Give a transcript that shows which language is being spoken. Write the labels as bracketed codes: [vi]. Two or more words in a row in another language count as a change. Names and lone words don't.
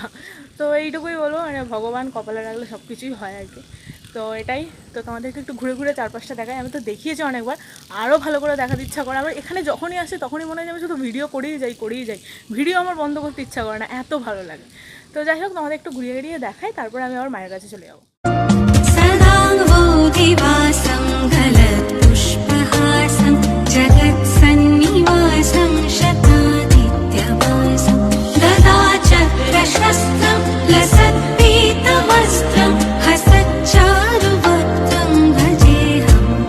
[bn] তো এইটুকুই বলবো, মানে ভগবান কপালে রাখলে সব কিছুই হয় আর কি। তো এটাই, তো তোমাদেরকে একটু ঘুরে ঘুরে চারপাশটা দেখাই। আমি তো দেখিয়েছি অনেকবার, আরও ভালো করে দেখাতে ইচ্ছা করে আমার। এখানে যখনই আসে তখনই মনে হয় আমি শুধু ভিডিও করেই যাই, ভিডিও আমার বন্ধ করতে ইচ্ছা করে না, এত ভালো লাগে। তো যাই হোক, তোমাদের একটু ঘুরিয়ে ঘুরিয়ে দেখাই, তারপরে আমি আমার মায়ের কাছে চলে যাবো। [sa] दिवासं गलत्पुष्पहासं जगत्सन्निवासं शतादित्यवासं गदाचक्रशस्त्रं लसत्पीतवस्त्रं हसच्चारुवक्त्रं भजेऽहं